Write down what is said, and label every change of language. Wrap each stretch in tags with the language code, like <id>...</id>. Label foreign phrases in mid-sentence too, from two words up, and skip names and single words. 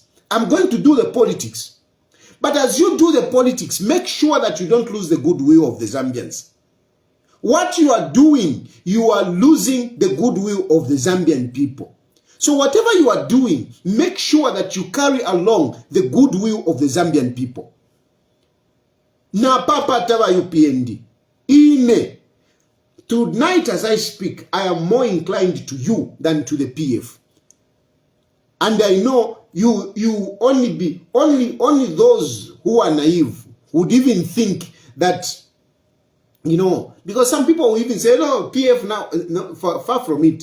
<en>I'm going to do the politics. But as you do the politics, make sure that you don't lose the goodwill of the Zambians. What you are doing, you are losing the goodwill of the Zambian people. So whatever you are doing, make sure that you carry along the goodwill of the Zambian people.</en> <bem>Na papa tava UPND. Ine.</bem> <en>Tonight as I speak, I am more inclined to you than to the PF. And I know you only those who are naive would even think that, you know, because some people will even say, no, PF now, no, far from it.</en>